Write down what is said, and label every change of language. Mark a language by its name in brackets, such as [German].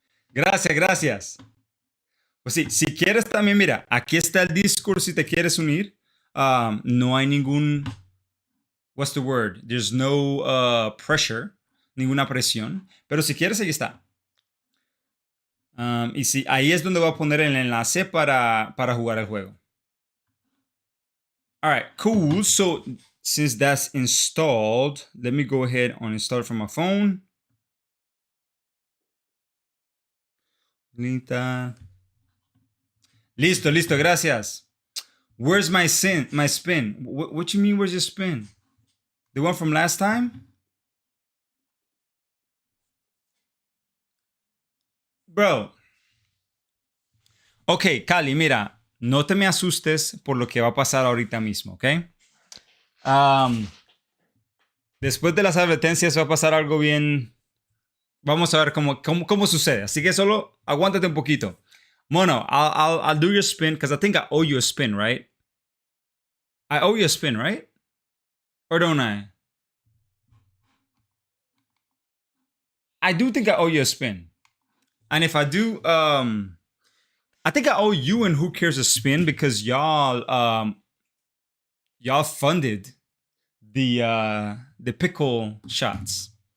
[Spanish] Gracias. Pues sí, si quieres también, mira, aquí está el Discord si te quieres unir. No hay ningún, [English] what's the word? There's no pressure, [Spanish] ninguna presión. Pero si quieres, ahí está. Y sí, ahí es donde voy a poner el enlace para jugar el juego. [English] All right, cool. So since that's installed, let me go ahead and install it from my phone. [Spanish] Listo, gracias. [English] Where's my spin? What you mean, where's your spin? The one from last time? Bro. [Spanish] Ok, Cali, mira, no te me asustes por lo que va a pasar ahorita mismo, ¿ok? Um, Después de las advertencias va a pasar algo bien. Vamos a ver cómo sucede. Así que solo aguántate un poquito. [English] Mono, I'll do your spin because I think I owe you a spin, right? I owe you a spin, right? Or don't I? I do think I owe you a spin. And if I do, I think I owe you and Who Cares a spin because y'all funded the pickle shots.